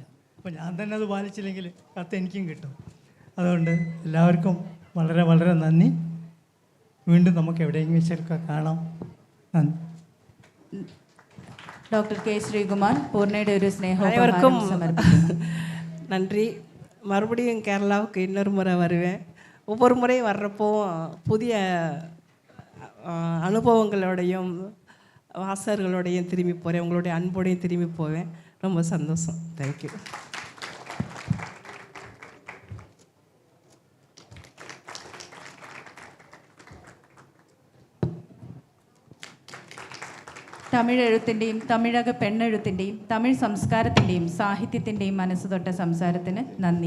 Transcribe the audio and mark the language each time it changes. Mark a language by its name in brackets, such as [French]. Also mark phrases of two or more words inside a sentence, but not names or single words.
[Malayalam] അപ്പോൾ ഞാൻ തന്നെ അത് പാലിച്ചില്ലെങ്കിൽ കത്ത് എനിക്കും കിട്ടും. അതുകൊണ്ട് എല്ലാവർക്കും വളരെ വളരെ നന്ദി. വീണ്ടും നമുക്ക് എവിടെയെങ്കിലും വെച്ചൊക്കെ കാണാം. നന്ദി. ഡോക്ടർ കെ ശ്രീകുമാർ പൂർണ്ണയുടെ ഒരു [Tamil] அனைவருக்கும் [Malayalam] സ്നേഹോപഹാരം സമർപ്പിക്കുന്നു. [Tamil] நன்றி. மறுபடியும் கேரளாவுக்கு இன்னொரு முறை வருவேன். ஒவ்வொரு முறை வர்றப்போ புதிய அனுபவங்களோடையும் வாசகர்களோடையும் திரும்பி போகிறேன், உங்களுடைய அன்போடையும் திரும்பி போவேன். ரொம்ப சந்தோஷம். தேங்க்யூ. [Malayalam] തമിഴ് എഴുത്തിൻ്റെയും തമിഴക പെണ്ണെഴുത്തിൻ്റെയും തമിഴ് സംസ്കാരത്തിൻ്റെയും സാഹിത്യത്തിൻ്റെയും മനസ്സുതൊട്ട സംസാരത്തിന് നന്ദി.